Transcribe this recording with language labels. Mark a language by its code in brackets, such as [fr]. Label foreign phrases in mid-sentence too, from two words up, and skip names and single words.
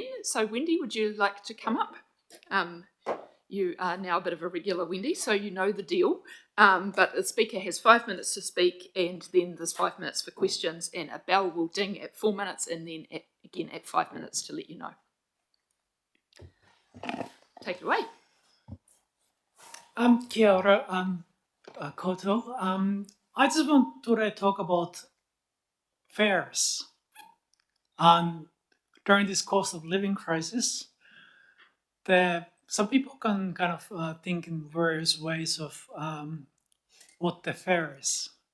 [en] So Wendy, would you like to come up? You are now a bit of a regular, Wendy, so you know the deal. But the speaker has 5 minutes to speak, and then there's 5 minutes for questions, and a bell will ding at 4 minutes, and then again at 5 minutes to let you know. Take it away. [mi] Kia ora, Koto. [en] I just want to talk about fares. During this cost of living crisis, some people can kind of think in various ways of what the fare is.